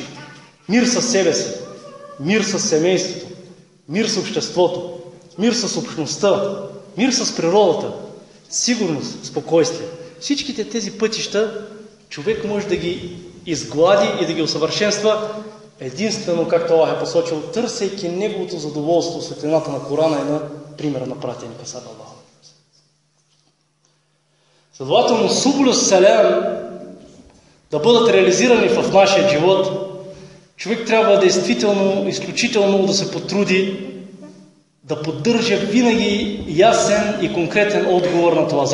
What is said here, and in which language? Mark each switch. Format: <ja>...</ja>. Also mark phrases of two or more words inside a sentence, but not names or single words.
<bg>Мир с себе си, мир с семейството, мир с обществото, мир с общността, мир с природата, сигурност, спокойствие. Всичките тези пътища човек може да ги изглади и да ги усъвършенства единствено, както Аллах е посочил, търсейки Неговото задоволство в светлината на Корана и на примера на пратеника</bg> <ar>صلى الله عليه وسلم.</ar> <bg>Следователно,</bg> <ar>سبل السلام</ar> <bg>да бъдат реализирани в нашия живот, човек трябва действително, изключително да се потруди да поддържа винаги ясен и конкретен отговор на това.</bg>